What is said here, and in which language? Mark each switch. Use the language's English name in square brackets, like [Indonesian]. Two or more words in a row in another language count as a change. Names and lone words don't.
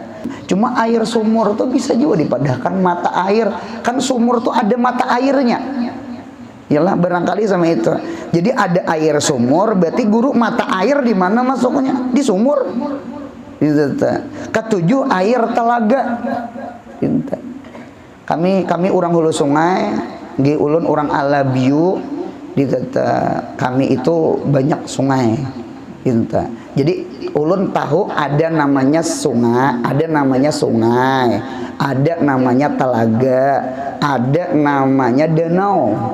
[Indonesian] Cuma air sumur tuh bisa juga dipadahkan mata air. Kan sumur tuh ada mata airnya. Yalah barangkali sama itu. Jadi ada air sumur, berarti guru mata air di mana masuknya? Di sumur. Ketujuh air talaga. Kami orang hulu sungai, di ulun orang Alabiu, di kami itu banyak sungai. Jadi ulun tahu ada namanya sungai, ada namanya telaga, ada namanya danau.